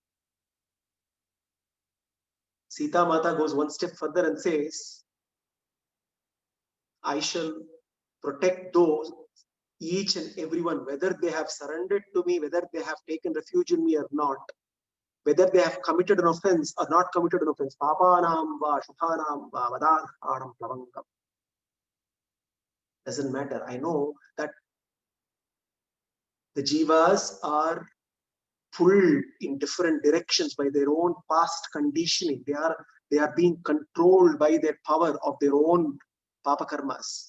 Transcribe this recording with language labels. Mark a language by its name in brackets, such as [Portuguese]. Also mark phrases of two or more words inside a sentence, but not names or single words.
[English] Sita Mata goes one step further and says, I shall protect those, each and everyone, whether they have surrendered to me, whether they have taken refuge in me or not, whether they have committed an offense or not committed an offense. [Sanskrit] Papanam va shubhanam va vadarhanam plavangam. [English] Doesn't matter. I know that the jivas are pulled in different directions by their own past conditioning. They are being controlled by their power of their own [Sanskrit] papa karmas.